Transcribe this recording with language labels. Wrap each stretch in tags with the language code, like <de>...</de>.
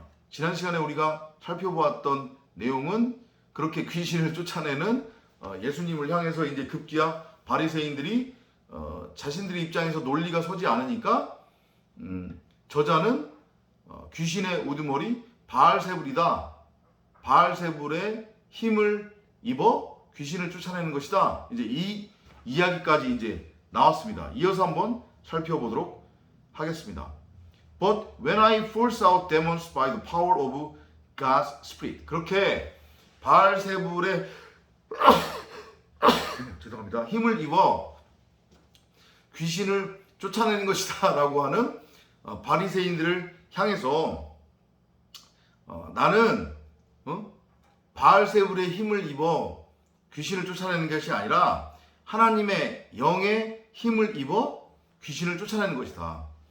<ko>지난 시간에 우리가 살펴보았던 내용은 그렇게 귀신을 쫓아내는 예수님을 향해서 이제 급기야 바리새인들이 자신들의 입장에서 논리가 서지 않으니까 저자는 귀신의 우두머리 바알세불이다, 바알세불의 힘을 입어 귀신을 쫓아내는 것이다, 이제 이 이야기까지 이제 나왔습니다. 이어서 한번 살펴보도록 하겠습니다.</ko> <en>But when I force out demons by the power of God's Spirit,</en> <ko>그렇게 바알세불의 죄송합니다. 힘을 입어 귀신을 쫓아내는 것이다 라고 하는 바리새인들을 향해서 나는 바알세불의 힘을 입어 귀신을 쫓아내는 것이 아니라 하나님의 영의 힘을 입어 귀신을 쫓아내는 것이다.</ko>